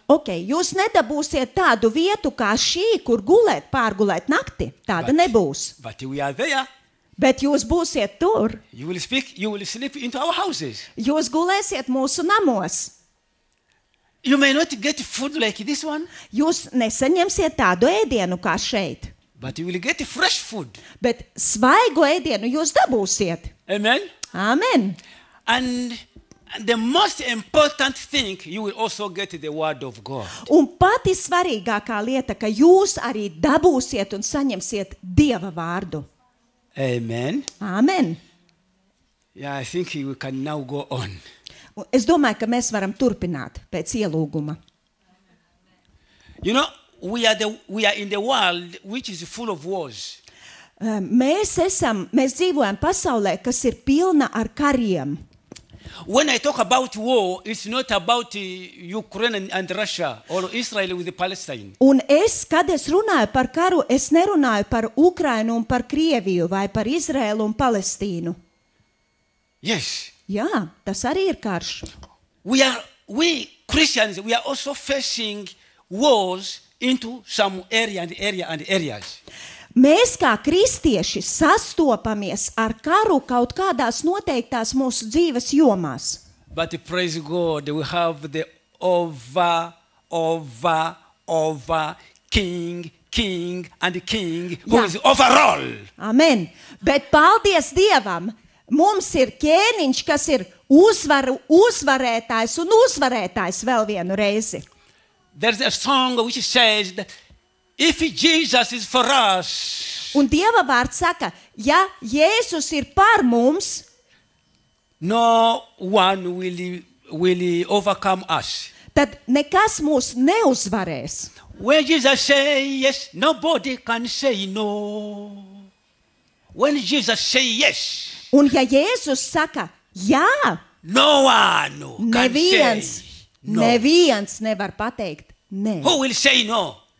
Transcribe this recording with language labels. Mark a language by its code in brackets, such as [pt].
[lv] Okay, jūs nedabūsiet tādu vietu kā šī, kur pārgulēt nakti. Tāda nebūs. [en] But we are there. [lv] Bet jūs būsiet tur. [en] You will sleep into our houses. [lv] Jūs gulēsiet mūsu namos. [en] You may not get food like this one. [lv] Jūs nesaņemsiet tādu ēdienu kā šeit. [en] But you will get fresh food. [lv] Bet svaigu ēdienu jūs dabūsiet. [en] Amen. [lv] Amen. [en] And the most important thing, you will also get the word of God. [lv] Un pati svarīgākā lieta, ka jūs arī dabūsiet un saņemsiet Dieva vārdu. [en] Amen. [lv] Amen. [en] Yeah, I think we can now go on. [lv] Un es domāju, ka mēs varam turpināt pēc ielūguma. [en] You know, we are in the world which is full of wars. [lv] Mēs dzīvojam pasaulē, kas ir pilna ar kariem. [en] When I talk about war, it's not about Ukraine and Russia or Israel with Palestine. [lv] Un kad es runāju par karu, es nerunāju par Ukrainu un par Krieviju vai par Izraēlu un Palestīnu. [en] Yes. [lv] Jā, tas arī ir karš. [en] We Christians, we are also facing wars into some areas. [lv] Mēs kā kristieši sastopamies ar karu kaut kādās noteiktās mūsu dzīves jomās. [en] But praise God, we have the over king and king who is overall. Amen. [lv] Bet paldies Dievam, mums ir ķēniņš, kas ir uzvarētājs un uzvarētājs vēl vienu reizi. [en] There's a song which says that if Jesus is for us, [lv] un Dieva vārds saka, ja Jēzus ir par mums, [en] no one will overcome us. [lv] Tad nekas mūs neuzvarēs. [en] When Jesus says yes, nobody can say no. When Jesus says yes, [lv] un ja Jēzus saka jā, [en] no one can say no. [lv] Neviens nevar pateikt nē. [en] Who will say no?